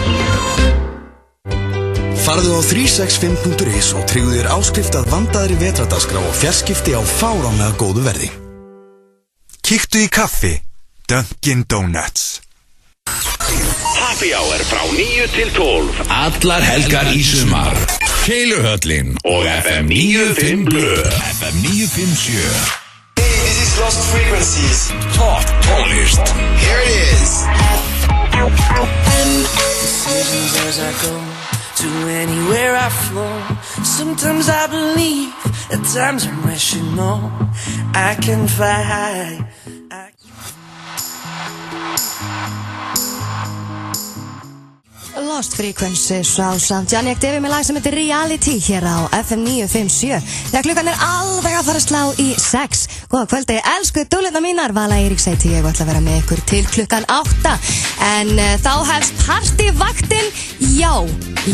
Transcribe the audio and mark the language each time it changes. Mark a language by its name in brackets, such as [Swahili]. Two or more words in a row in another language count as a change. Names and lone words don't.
[Icelandic] Farðu á 365.is og tryggðu þér áskrift að vandaðri vetradagskrá og fjarskipti á fáránlega góðu verði. Kíktu í kaffi, Dunkin Donuts. [English] Happy Hour [Icelandic] frá 9 til 12. Allar helgar í sumar. Keiluhöllin og FM 95 Blö. FM 957. [English] Hey, this is Lost Frequencies. [Icelandic] Top tónlist. [English] Here it is. Decisions as I go to anywhere I flow. Sometimes I believe, at times I'm rational. I can fly high. [Icelandic] Lost Frequencies á samt Janek Devi með lag sem heitir Reality hér á FM 957. Þegar klukkan alveg að fara að slá í 6. Góða kvöldi, elsku dúlurnar mínar. Vala Eiríks heiti ég og ætla að vera með ykkur til klukkan 8. En þá hefst partyvaktin. Já, það er bara þannig.